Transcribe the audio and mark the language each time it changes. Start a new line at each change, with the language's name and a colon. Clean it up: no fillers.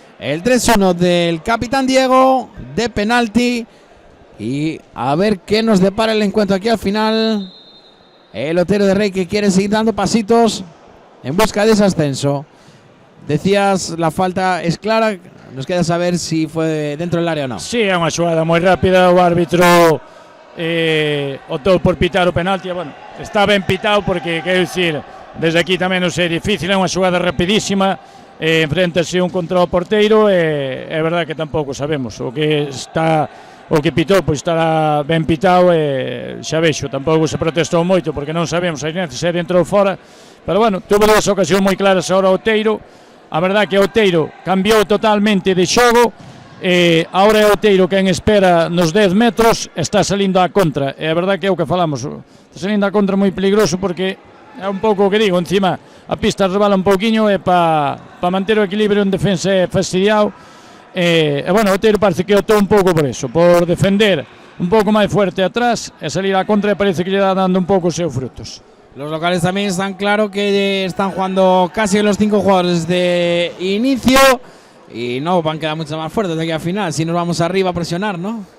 Spanish: El 3-1 del capitán Diego de penalti. Y a ver qué nos depara el encuentro aquí al final. El Otero de Rei, que quiere seguir dando pasitos en busca de ese ascenso. Decías, la falta es clara. Nos queda saber si fue dentro del área o no.
Galician: Sí, é unha xogada moi rápida. O árbitro optou por pitar o penalti. Bueno, está ben pitado porque, quero dicir, desde aquí tamén non é difícil. É unha xogada rapidísima. Enfréntase un contra o porteiro. É verdade que tampouco sabemos o que pitou, pois estará ben pitado, e xa vexo, tampouco se protestou moito porque non sabemos a inercia se é dentro ou fora, pero bueno, tuvo dúas ocasións moi claras agora o Outeiro. A verdade que o Outeiro cambiou totalmente de xogo, agora é o Outeiro quen espera nos 10 metros, está salindo á contra, e a verdade que é o que falamos, está salindo á contra moi peligroso porque é un pouco o que digo, encima a pista rebala un pouquiño e para manter o equilibrio en defensa é fastidiado. E bueno, o Outeiro parece que optou un pouco por eso, por defender un pouco máis fuerte atrás e salir a contra, e parece que lle dá dando un pouco os seus frutos.
Spanish: Los locales también están claro que están jugando casi los 5 jugadores de inicio y no van a quedar mucho más fuertes de aquí a final, si nos vamos arriba a presionar, ¿no?